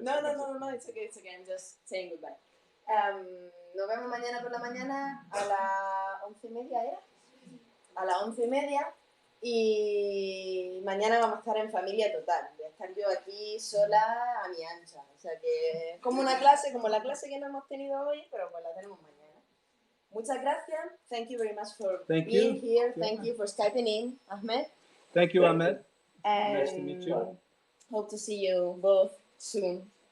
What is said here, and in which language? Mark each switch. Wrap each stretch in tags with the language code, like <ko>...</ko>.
<en>No, it's okay, I'm just saying goodbye.</en> <es>Nos vemos mañana por la mañana a las 11:30, ¿era? A las 11:30 y mañana vamos a estar en familia total. Voy a estar yo aquí sola a mi ancha. O sea que como una clase, como la clase que no hemos tenido hoy, pero pues la tenemos mañana. Muchas gracias.</es> <en>Thank you very much for being here. Thank you for Skyping in, Ahmed. Thank you, Ahmed. And Nice to meet you. Hope to see you both soon.</en>